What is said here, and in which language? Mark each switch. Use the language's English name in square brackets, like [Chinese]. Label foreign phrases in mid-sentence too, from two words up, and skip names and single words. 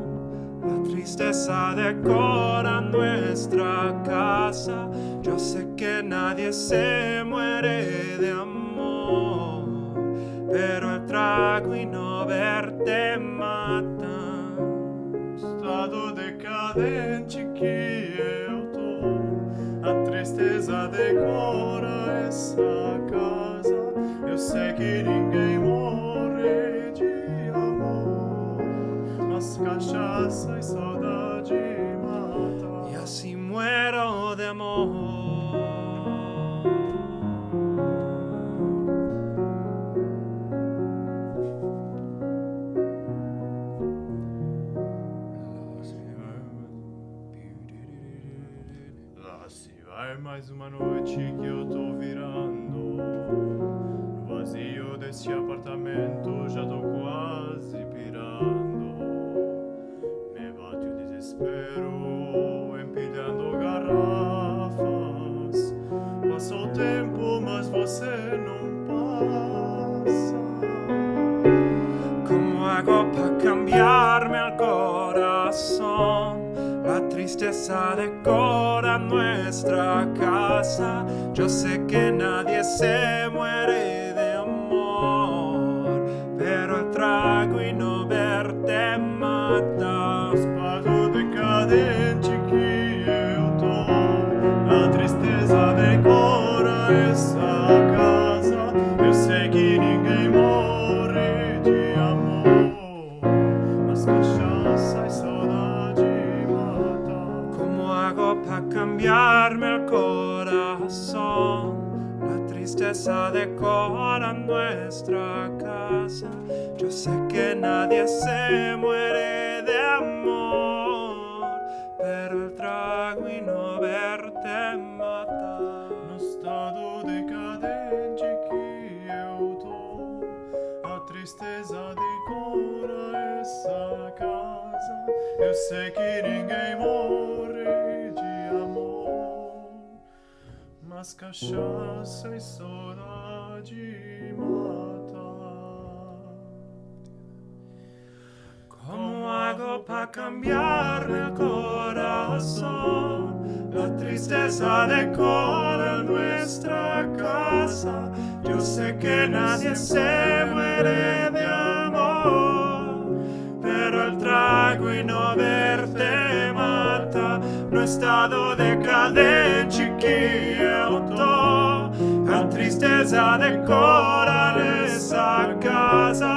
[Spanish] La tristeza decora nuestra casa. Yo sé que nadie se muere de amor, pero el trago y no verte mata. [Portuguese] Estado decadente que eu tô, a tristeza decora essa casa. Eu sei que ninguém morre de amor, mas cachaça e saudade mata. [Spanish] Y así muero de amor. [Portuguese] Lá se vai mais uma noite que eu tô virando. No vazio desse apartamento já tô quase pirando. Me bate o desespero, empilhando garrafas. Passa o tempo, mas você não passa. [Spanish] ¿Cómo hago para cambiarme el corazón? La tristeza decora nuestra casa. Yo sé que nadie se muere de amor, pero el trago y no verte mata. [Portuguese] Estado decadente que eu tô, a tristeza decora essa casa. Eu sei que ninguém morre de amor, mas cachaça e saudade mata. [Spanish] ¿Cómo hago para cambiarme el corazón? La tristeza decora nuestra casa. Yo sé que nadie se muere de amor, pero el trago y no verte mata. [Portuguese] No estado decadente que eu tô, Eu sei que ninguém morre de amor, mas cachaça e saudade mata. [Spanish] ¿Cómo hago para cambiarme el corazón? La tristeza decora nuestra casa. Yo sé que nadie se muere de amor, pero el trago y no verte mata. [Portuguese] No estado decadente, chiquillo. A tristeza decora essa casa.